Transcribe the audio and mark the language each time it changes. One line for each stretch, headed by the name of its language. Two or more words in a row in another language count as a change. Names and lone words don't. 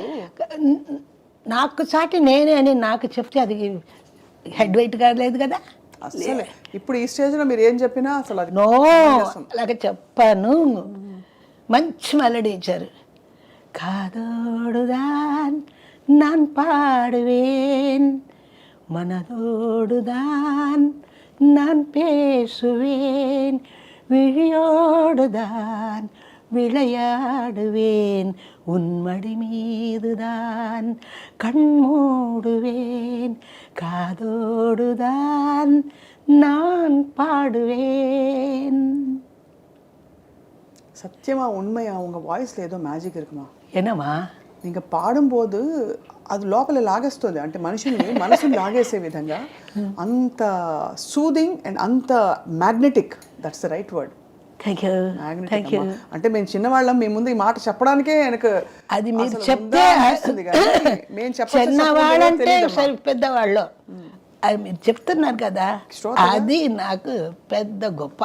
Telugu: నాకు సాటి నేనే అని నాకు చెప్తే అది
English: head weight
Telugu: కాలేదు కదా. అసలు ఇప్పుడు ఈ స్టేజ్లో మీరు ఏం చెప్పినా అసలు అది నో, అలాగే చెప్పాను. మంచి మెలడీ ఇచ్చారు.
Tamil: కాదోడుదాన్ நான் பாடுவேன், மனதோடுதான் நான் பேசுவேன், விழியோடுதான் விளையாடுவேன், உன்மடி மீதுதான் கண் மூடுவேன், காதோடுதான் நான் பாடுவேன். சத்தியமா உண்மையா உங்க வாய்ஸ்ல ஏதோ மேஜிக் இருக்குமா? என்னம்மா
Telugu: நீங்கள் పాడుம்போது అది లోపల లాగేస్తుంది, అంటే మనసుని లాగేసే విధంగా అంత
English: soothing and
Telugu: అంత మ్యాగ్నెటిక్.
English: That's the right word. Thank you.
Telugu: అంటే మేము చిన్నవాళ్ళం, మీ ముందు ఈ మాట చెప్పడానికే నాకు అది మీరు చెప్తే చిన్నవాళ్ళంటే పెద్దవాళ్ళు అది మీరు చెప్తున్నారు కదా, అది నాకు పెద్ద గొప్ప.